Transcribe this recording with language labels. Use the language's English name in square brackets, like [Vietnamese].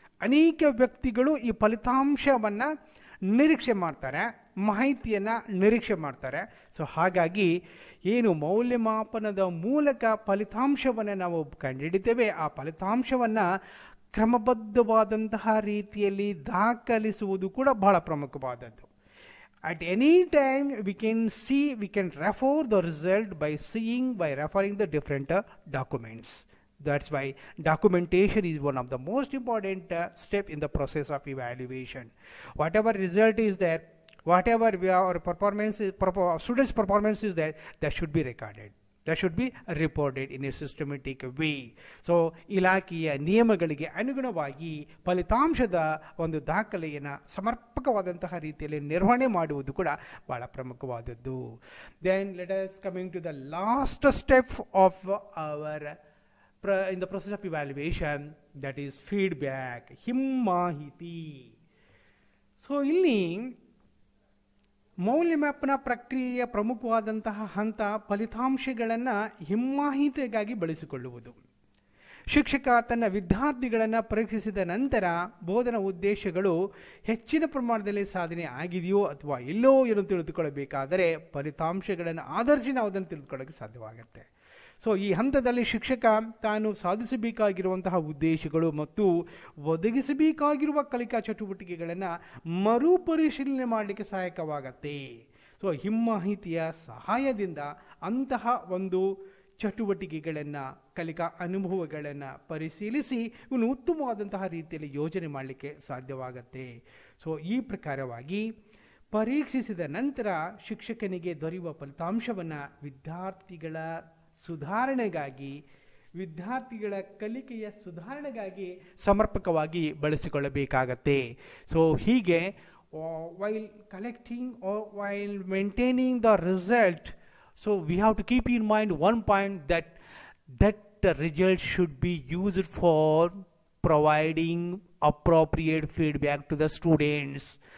[Kannada] ಅನೇಕ ವ್ಯಕ್ತಿಗಳು ಈ ಫಲಿತಾಂಶವನ್ನು ನಿರೀಕ್ಷೆ ಮಾಡ್ತಾರೆ, ಮಾಹಿತಿಯನ್ನು ನಿರೀಕ್ಷೆ ಮಾಡ್ತಾರೆ. ಸೊ ಹಾಗಾಗಿ ಏನು ಮೌಲ್ಯಮಾಪನದ ಮೂಲಕ ಫಲಿತಾಂಶವನ್ನು ನಾವು ಕಂಡುಹಿಡಿತೇವೆ, ಆ ಫಲಿತಾಂಶವನ್ನು ಕ್ರಮಬದ್ಧವಾದಂತಹ ರೀತಿಯಲ್ಲಿ ದಾಖಲಿಸುವುದು ಕೂಡ ಬಹಳ ಪ್ರಮುಖವಾದದ್ದು. [English] At any time we can refer the result by referring the different documents. That's why documentation is one of the most important step in the process of evaluation. Whatever result is there, whatever our students' performance is there, that should be recorded. That should be reported in a systematic way. [Kannada] So ಇಲಾಖೆಯ ನಿಯಮಗಳಿಗೆ ಅನುಗುಣವಾಗಿ ಫಲಿತಾಂಶದ ಒಂದು ದಾಖಲೆಯನ್ನು ಸಮರ್ಪಕವಾದಂತಹ ರೀತಿಯಲ್ಲಿ ನಿರ್ವಹಣೆ ಮಾಡುವುದು ಕೂಡ ಬಹಳ ಪ್ರಮುಖವಾದದ್ದು. [English] Then let us coming to the last step of our in the process of evaluation, that is feedback, ಹಿಮ್ಮಾಹಿತಿ. [Kannada] So ಇಲ್ಲಿ ಮೌಲ್ಯಮಾಪನ ಪ್ರಕ್ರಿಯೆಯ ಪ್ರಮುಖವಾದಂತಹ ಹಂತ ಫಲಿತಾಂಶಗಳನ್ನು ಹಿಮ್ಮಾಹಿತಿಗಾಗಿ ಬಳಸಿಕೊಳ್ಳುವುದು. ಶಿಕ್ಷಕ ತನ್ನ ವಿದ್ಯಾರ್ಥಿಗಳನ್ನು ಪರೀಕ್ಷಿಸಿದ ನಂತರ ಬೋಧನಾ ಉದ್ದೇಶಗಳು ಹೆಚ್ಚಿನ ಪ್ರಮಾಣದಲ್ಲಿ ಸಾಧನೆ ಆಗಿದೆಯೋ ಅಥವಾ ಇಲ್ಲೋ ಎಂದು ತಿಳಿದುಕೊಳ್ಳಬೇಕಾದರೆ ಫಲಿತಾಂಶಗಳನ್ನು ಆಧರಿಸಿ ನಾವು ಅದನ್ನು ತಿಳಿದುಕೊಳ್ಳೋಕ್ಕೆ ಸಾಧ್ಯವಾಗುತ್ತೆ. ಸೊ ಈ ಹಂತದಲ್ಲಿ ಶಿಕ್ಷಕ ತಾನು ಸಾಧಿಸಬೇಕಾಗಿರುವಂತಹ ಉದ್ದೇಶಗಳು ಮತ್ತು ಒದಗಿಸಬೇಕಾಗಿರುವ ಕಲಿಕಾ ಚಟುವಟಿಕೆಗಳನ್ನು ಮರುಪರಿಶೀಲನೆ ಮಾಡಲಿಕ್ಕೆ ಸಹಾಯಕವಾಗತ್ತೆ. ಸೊ ಹಿಮ್ಮಾಹಿತಿಯ ಸಹಾಯದಿಂದ ಅಂತಹ ಒಂದು ಚಟುವಟಿಕೆಗಳನ್ನು ಕಲಿಕಾ ಅನುಭವಗಳನ್ನು ಪರಿಶೀಲಿಸಿ ಇವನು ಉತ್ತಮವಾದಂತಹ ರೀತಿಯಲ್ಲಿ ಯೋಜನೆ ಮಾಡಲಿಕ್ಕೆ ಸಾಧ್ಯವಾಗತ್ತೆ. ಸೊ ಈ ಪ್ರಕಾರವಾಗಿ ಪರೀಕ್ಷಿಸಿದ ನಂತರ ಶಿಕ್ಷಕನಿಗೆ ದೊರೆಯುವ ಫಲಿತಾಂಶವನ್ನು ವಿದ್ಯಾರ್ಥಿಗಳ ಸುಧಾರಣೆಗಾಗಿ, ವಿದ್ಯಾರ್ಥಿಗಳ ಕಲಿಕೆಯ ಸುಧಾರಣೆಗಾಗಿ ಸಮರ್ಪಕವಾಗಿ ಬಳಸಿಕೊಳ್ಳಬೇಕಾಗತ್ತೆ. ಸೊ ಹೀಗೆ [English] while collecting or while maintaining the result, so we have to keep in mind one point, that the result should be used for providing appropriate feedback to the students.